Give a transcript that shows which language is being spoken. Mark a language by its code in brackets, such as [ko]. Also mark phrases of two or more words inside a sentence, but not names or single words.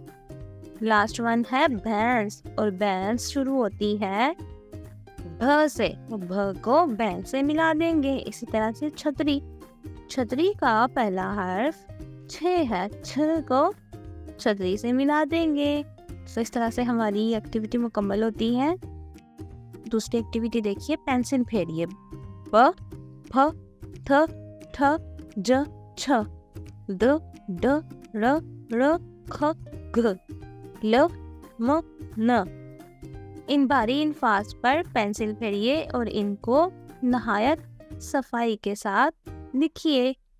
[en] last one [ur] ہے بھینس، اور بھینس شروع ہوتی ہے بھ سے، بھ کو بھینس سے ملا دیں گے۔ اسی طرح سے چھتری، چھتری کا پہلا حرف چھ ہے، چھ کو چھتری سے ملا دیں گے۔ تو اس طرح سے ہماری ایکٹیویٹی مکمل ہوتی ہے۔ دوسری ایکٹیویٹی دیکھیے، پینسل پھیریے۔ پ پھ تھ ٹھ ج چھ د ڈ ر ر کھ گھ ل م ن۔ ان بھاری الفاظ پر پینسل پھیریے اور ان کو نہایت صفائی کے ساتھ لکھیے۔